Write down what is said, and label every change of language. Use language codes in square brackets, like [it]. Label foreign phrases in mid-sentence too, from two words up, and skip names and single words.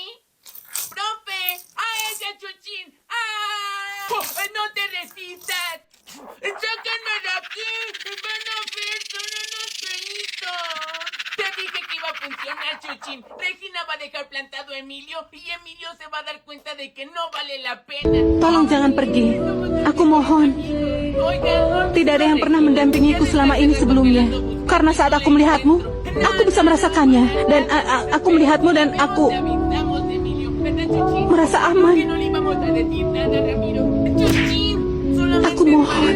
[es] Profe, ¡a ella, Chuchín! ¡Ah! Oh, ¡no te resistas! ¡Sáquenme de aquí! ¡Van a ver! ¡Son unos feitos! Te dije que iba a funcionar, Chuchín. Regina va a dejar plantado a Emilio y Emilio se va a dar cuenta de que no vale la pena. [id] Tolong jangan pergi. Aku mohon. Tidak ada yang pernah mendampingiku selama ini sebelumnya. Karena saat aku melihatmu, aku bisa merasakannya. Dan aku melihatmu dan aku merasa aman. Aku mohon.